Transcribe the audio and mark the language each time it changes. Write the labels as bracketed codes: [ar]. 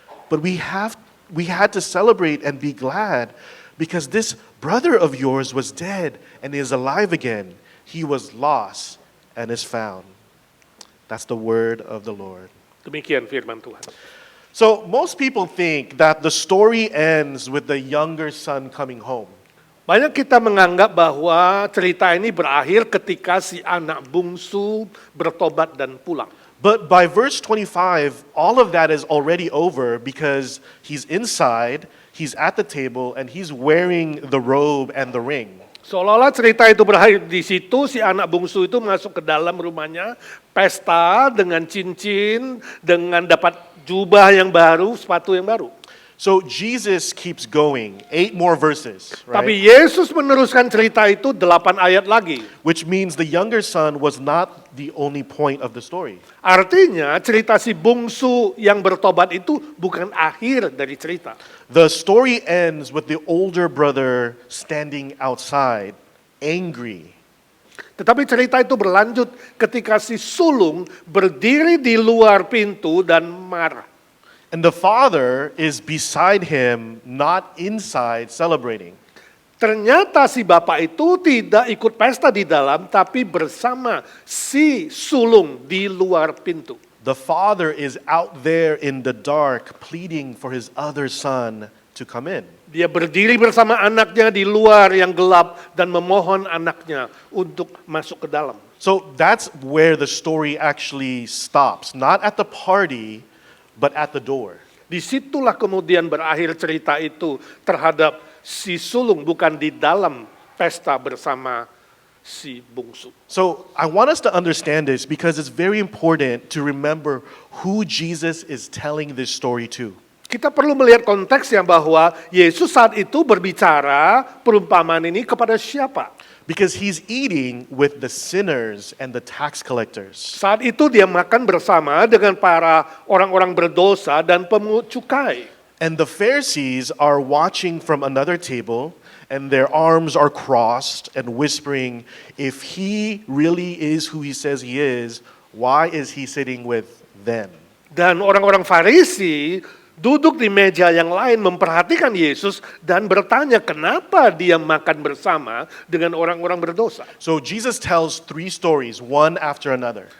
[en] But we had to celebrate and be glad because this brother of yours was dead and is alive again. He was lost and is found. That's the word of the Lord. [id] Demikian firman Tuhan. [en] So most people think that the story ends with the younger son coming home. [id] Banyak kita menganggap bahwa cerita ini berakhir ketika si anak bungsu bertobat dan pulang. [en] But by verse 25, all of that is already over because he's inside, he's at the table, and he's wearing the robe and the ring. [id] Seolah-olah cerita itu berakhir di situ, si anak bungsu itu masuk ke dalam rumahnya, pesta dengan cincin, dengan dapat jubah yang baru, sepatu yang baru. [en] So Jesus keeps going, 8 more verses, [id] Tapi [en] right? [id] Yesus meneruskan cerita itu 8 ayat lagi. [en] Which means the younger son was not the only point of the story. [id] Artinya cerita si bungsu yang bertobat itu bukan akhir dari cerita. [en] The story ends with the older brother standing outside, angry. [id] Tetapi cerita itu berlanjut ketika si sulung berdiri di luar pintu dan marah. [en] And the father is beside him, not inside, celebrating. [id] Ternyata si bapak itu tidak ikut pesta di dalam, tapi bersama si sulung di luar pintu. [en] The father is out there in the dark, pleading for his other son to come in. [id] Dia berdiri bersama anaknya di luar yang gelap dan memohon anaknya untuk masuk ke dalam. [en] So that's where the story actually stops, not at the party, but at the door. [id] Disitulah kemudian berakhir cerita itu terhadap si sulung, bukan di dalam pesta bersama si bungsu. [en] So I want us to understand this because it's very important to remember who Jesus is telling this story to. [id] Kita perlu melihat konteksnya bahwa Yesus saat itu berbicara perumpamaan ini kepada siapa? [en] Because he's eating with the sinners and the tax collectors. [id] Saat itu dia makan bersama dengan para orang-orang berdosa dan pemungut cukai. [en] And the Pharisees are watching from another table, and their arms are crossed and whispering, if he really is who he says he is, why is he sitting with them? [id] Dan orang-orang Farisi duduk di meja yang lain memperhatikan Yesus dan bertanya kenapa dia makan bersama dengan orang-orang berdosa. [en] So Jesus tells 3 stories, one after another.